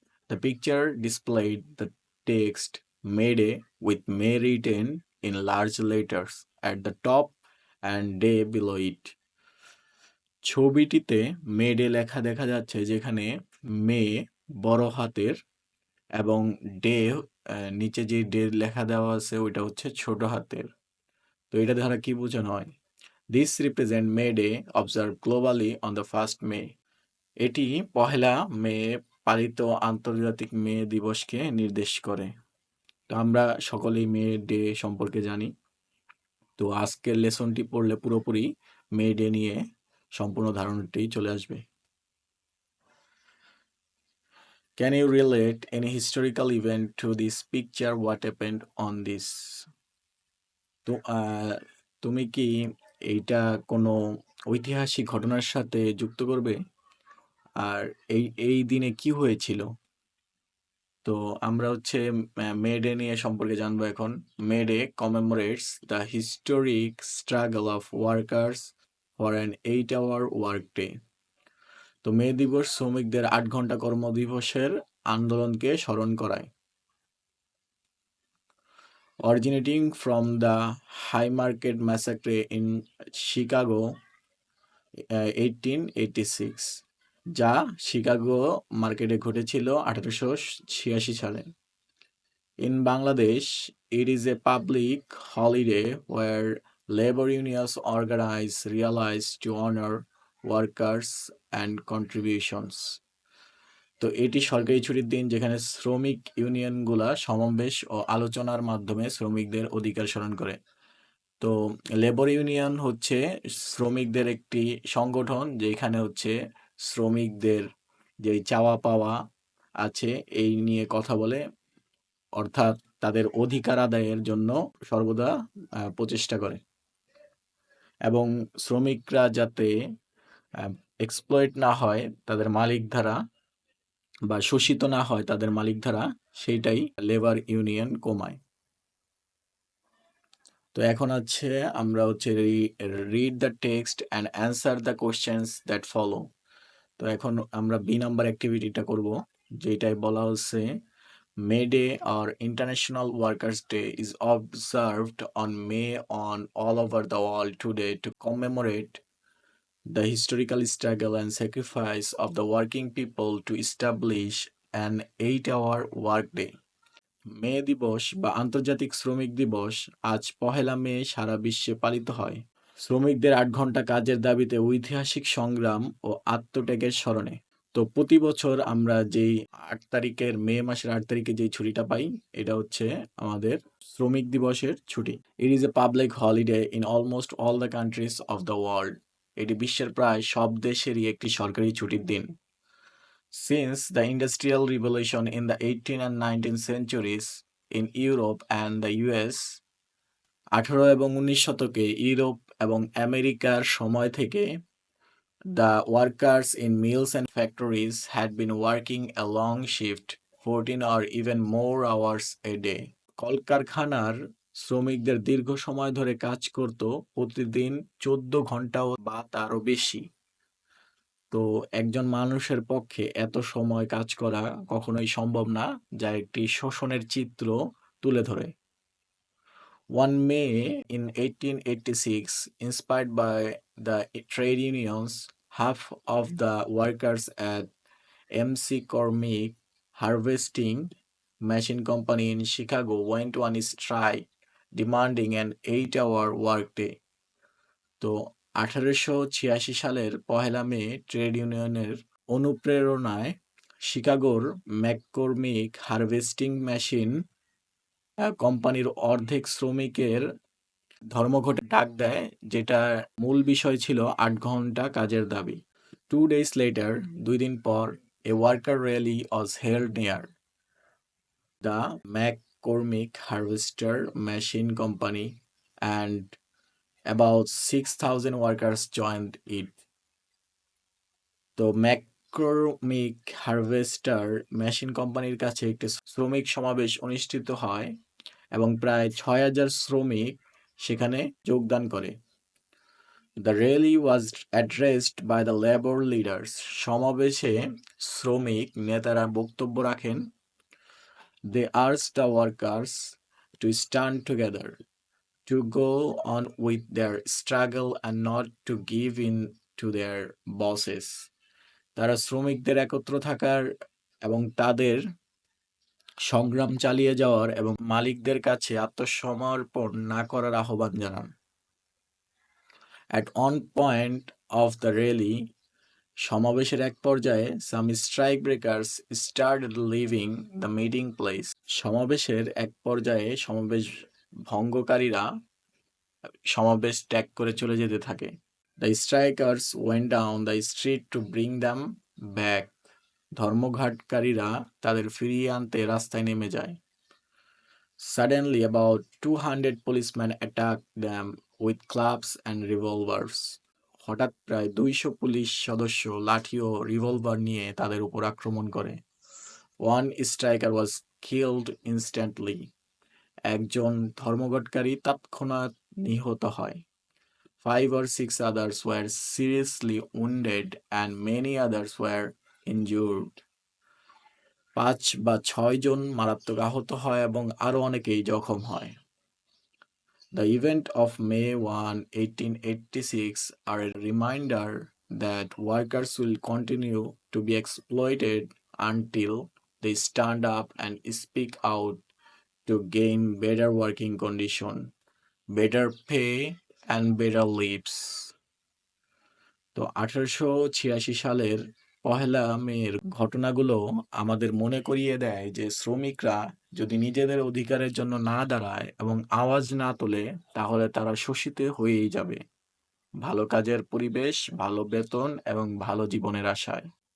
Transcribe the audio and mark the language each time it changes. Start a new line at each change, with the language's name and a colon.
English: The picture displayed the text May Day with May written in large letters at the top and day below it.
Bangla: ছবিটিতে মেডে লেখা দেখা যাচ্ছে, যেখানে মে বড় হাতের এবং ডে নিচে যে ডে লেখা দেওয়া আছে ওইটা হচ্ছে ছোট হাতের। তো এটা দ্বারা কি বোঝানো হয়?
English: This represent May Day observed globally on the 1st May.
Bangla: এটি পহেলা মে পালিত আন্তর্জাতিক মে দিবসকে নির্দেশ করে। তো আমরা সকলেই মে ডে সম্পর্কে জানি। তো আজকের লেসনটি পড়লে পুরোপুরি মে ডে নিয়ে সম্পূর্ণ ধারণাটি চলে আসবে।
English: Can you relate any historical event to this picture? What happened on this?
Bangla: তো তুমি কি এইটা কোনো ঐতিহাসিক ঘটনার সাথে যুক্ত করবে? আর এই দিনে কি হয়েছিল? তো আমরা হচ্ছে মে ডে নিয়ে সম্পর্কে জানবো এখন।
English: May Day commemorates the historic struggle of workers for an 8-hour work day.
Bangla: তো মে দিবস শ্রমিকদের 8 ঘন্টা কর্মদিবসের আন্দোলনকে স্মরণ করায়।
English: originating from the Haymarket massacre in Chicago 1886,
Bangla: যা শিকাগো মার্কেটে ঘটেছিল 1886 সালে।
English: In Bangladesh, it is a public holiday where labor unions organize realize to honor workers and contributions.
Bangla: তো এটি সরকারি ছুটির দিন, যেখানে শ্রমিক ইউনিয়নগুলা সমাবেশ ও আলোচনার মাধ্যমে শ্রমিকদের অধিকার স্মরণ করে। তো লেবার ইউনিয়ন হচ্ছে শ্রমিকদের একটি সংগঠন, যেখানে হচ্ছে শ্রমিকদের যে চাওয়া পাওয়া আছে এই নিয়ে কথা বলে, অর্থাৎ তাদের অধিকার আদায়ের জন্য সর্বদা প্রচেষ্টা করে, এবং শ্রমিকরা যাতে এক্সপ্লয়েট না হয় তাদের মালিক দ্বারা, বা শোষিত না হয় তাদের মালিক দ্বারা, সেইটাই লেবার ইউনিয়ন কমায়। তো এখন আছে আমরা হচ্ছে
English: Read the text and answer the questions that follow.
Bangla: তো এখন আমরা বি নাম্বার অ্যাক্টিভিটিটা করব, যেটাই বলা হচ্ছে
English: May Day or International Workers' Day is observed on May on all over the world today to commemorate the historical struggle and sacrifice of the working people to establish an 8-hour workday.
Bangla: মে দিবস বা আন্তর্জাতিক শ্রমিক দিবস আজ পহেলা মে সারা বিশ্বে পালিত হয় শ্রমিকদের 8 ঘন্টা কাজের দাবিতে ঐতিহাসিক সংগ্রাম ও আত্মত্যাগের স্মরণে। তো প্রতি বছর আমরা যেই 8 তারিখের মে মাসের 8 তারিখে যেই ছুটিটা পাই, এটা হচ্ছে আমাদের শ্রমিক দিবসের ছুটি।
English: It is a public holiday in almost all the countries of the world.
Bangla: এটি বিশ্বের প্রায় সব দেশেরই একটি সরকারি ছুটির দিন।
English: since the industrial revolution in the 18th and 19th centuries in Europe and the US,
Bangla: 18 এবং 19 শতকে ইউরোপ এবং আমেরিকার সময় থেকে
English: the workers in mills and factories had been working a long shift, 14 or even more hours a day.
Bangla: কলকারখানার শ্রমিকদের দীর্ঘ সময় ধরে কাজ করত, প্রতিদিন 14 ঘন্টাও বা তারও বেশি। তো একজন মানুষের পক্ষে এত সময় কাজ করা কখনোই সম্ভব না, যা একটি শোষণের চিত্র তুলে ধরে।
English: One May in 1886, inspired by the trade unions, half of the workers at MC Cormick Harvesting Machine Company in Chicago went on strike, demanding an 8-hour workday.
Bangla: তো 1886 সালের পহেলা মে ট্রেড ইউনিয়নের অনুপ্রেরণায় শিকাগোর ম্যাককর্মিক হারভেস্টিং মেশিন কোম্পানির অর্ধেক শ্রমিকের ধর্মঘটে ডাক দেয়, যেটা মূল বিষয় ছিল ৮ ঘন্টা কাজের দাবি।
English: 2 days later,
Bangla: ২ দিন পর,
English: a worker rally was held near the McCormick Harvester Machine Company and about 6,000 workers joined it.
Bangla: তো ম্যাককর্মিক হারভেস্টার মেশিন কোম্পানির কাছে একটি শ্রমিক সমাবেশ অনুষ্ঠিত হয় এবং প্রায় ৬,০০০ শ্রমিক সেখানে যোগদান করে।
English: The rally was addressed by the labor leaders.
Bangla: সমাবেশে শ্রমিক নেতারা বক্তব্য রাখেন।
English: They urged the workers to stand together, to go on with their struggle and not to give in to their bosses.
Bangla: তারা শ্রমিকদের একত্র থাকার এবং তাদের সংগ্রাম চালিয়ে যাওয়ার এবং মালিকদের কাছে আত্মসমর্পণ না করার আহ্বান জানান।
English: At one point of the rally,
Bangla: সমাবেশের এক পর্যায়ে
English: some strike breakers started leaving the meeting place.
Bangla: সমাবেশের এক পর্যায়ে সমাবেশ ভঙ্গকারীরা সমাবেশ ত্যাগ করে চলে যেতে থাকে।
English: The strikers went down the street to bring them back.
Bangla: ধর্মঘটকারীরা তাদের ফিরিয়ে আনতে রাস্তায় নেমে যায়।
English: Suddenly, about 200 policemen attacked them with clubs and revolvers.
Bangla: হঠাৎ প্রায় ২০০ পুলিশ সদস্য লাঠি ও রিভলভার নিয়ে তাদের উপর আক্রমণ করে।
English: One striker was killed instantly.
Bangla: একজন ধর্মঘটকারী তৎক্ষণাৎ নিহত হয়।
English: 5 or 6 others were seriously wounded and many others were injured.
Bangla: ৫ বা ৬ জন মারাত্মক আহত হয় এবং আরো অনেকেই জখম হয়।
English: The event of May 1, 1886 are a reminder that workers will continue to be exploited until they stand up and speak out to gain better working condition, better pay and better lives.
Bangla: তো 1886 সালের পহেলা মের ঘটনাগুলো আমাদের মনে করিয়ে দেয় যে শ্রমিকরা যদি নিজেদের অধিকারের জন্য না দাঁড়ায় এবং আওয়াজ না তোলে তাহলে তারা শোষিত হয়েই যাবে ভালো কাজের পরিবেশ, ভালো বেতন এবং ভালো জীবনের আশায়।